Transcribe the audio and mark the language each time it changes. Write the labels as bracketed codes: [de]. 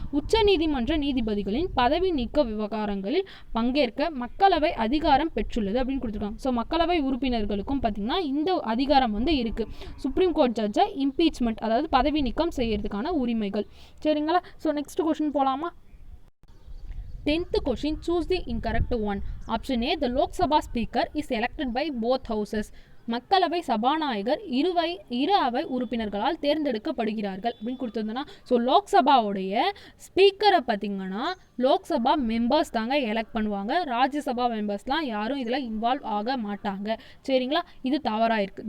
[ta] உச்ச நீதிமன்ற நீதிபதிகளின் பதவி நீக்க விவகாரங்களில் பங்கேற்க மக்களவை அதிகாரம் பெற்றுள்ளது அப்படின்னு கொடுத்துருக்காங்க. ஸோ மக்களவை உறுப்பினர்களுக்கும் பார்த்தீங்கன்னா இந்த அதிகாரம் வந்து இருக்குது. சுப்ரீம் கோர்ட் ஜட்ஜை இம்பீச்மெண்ட் அதாவது பதவி நீக்கம் செய்யறதுக்கான உரிமைகள். சரிங்களா. ஸோ நெக்ஸ்ட் கொஸ்டின் போகலாமா. [en] 10th question, choose the incorrect one. Option A, the Lok Sabha speaker is elected by both houses. [ta] மக்களவை சபாநாயகர் இரு அவை உறுப்பினர்களால் தேர்ந்தெடுக்கப்படுகிறார்கள் அப்படின்னு கொடுத்துருந்தோன்னா, ஸோ லோக்சபாவுடைய ஸ்பீக்கரை பார்த்தீங்கன்னா லோக்சபா மெம்பர்ஸ் தாங்க எலெக்ட் பண்ணுவாங்க, ராஜ்யசபா மெம்பர்ஸ்லாம் யாரும் இதில் இன்வால்வ் ஆக மாட்டாங்க. சரிங்களா. இது தவறாக இருக்குது.